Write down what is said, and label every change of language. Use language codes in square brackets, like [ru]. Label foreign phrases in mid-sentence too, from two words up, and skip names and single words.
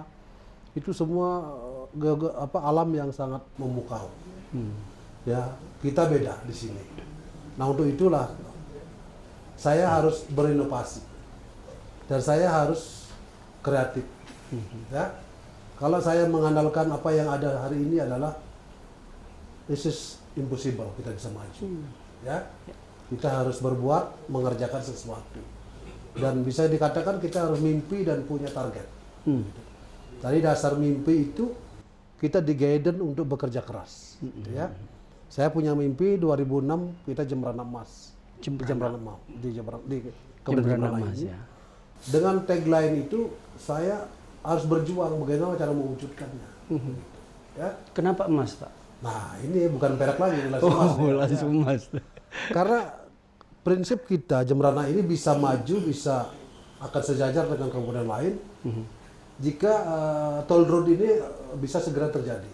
[id] Itu semua alam yang sangat memukau. Ya, kita beda di sini. Nah untuk itulah saya harus berinovasi dan saya harus kreatif. Ya, kalau saya mengandalkan apa yang ada hari ini adalah [en] this is impossible [id] kita bisa maju. Ya, kita harus berbuat mengerjakan sesuatu dan bisa dikatakan kita harus mimpi dan punya target. Dari dasar mimpi itu kita di-guidance untuk bekerja keras. Ya. Saya punya mimpi 2006 kita Jembrana emas. Jembrana emas di Jembrana emas ya. Dengan tagline itu saya harus berjuang bagaimana cara mewujudkannya. Ya. Kenapa emas Pak? Nah ini bukan perak lagi, langsung emas. Langsung emas. Karena prinsip kita Jembrana ini bisa maju, bisa akan sejajar dengan kabupaten lain jika [en] toll road [id] ini bisa segera terjadi.